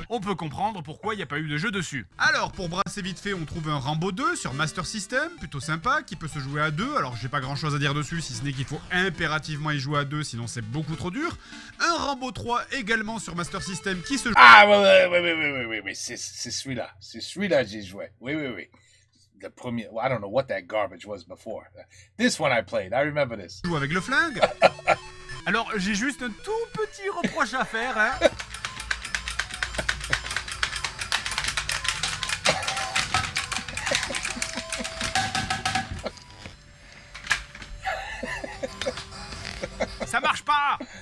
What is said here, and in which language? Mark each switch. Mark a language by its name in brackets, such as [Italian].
[French] On peut comprendre pourquoi il n'y a pas eu de jeu dessus. Alors, pour brasser vite fait, on trouve un Rambo 2 sur Master System, plutôt sympa, qui peut se jouer à 2. Alors, j'ai pas grand chose à dire dessus, si ce n'est qu'il faut impérativement y jouer à 2, sinon c'est beaucoup trop dur. Un Rambo 3 également sur Master System qui se joue... Ah, oui. C'est celui-là. C'est celui-là que j'ai joué. Oui. [English] The premier, well, I don't know what that garbage was before. This one I played. I remember this. [French] joue avec le flingue. Alors, j'ai juste un tout petit reproche à faire, Ça marche pas!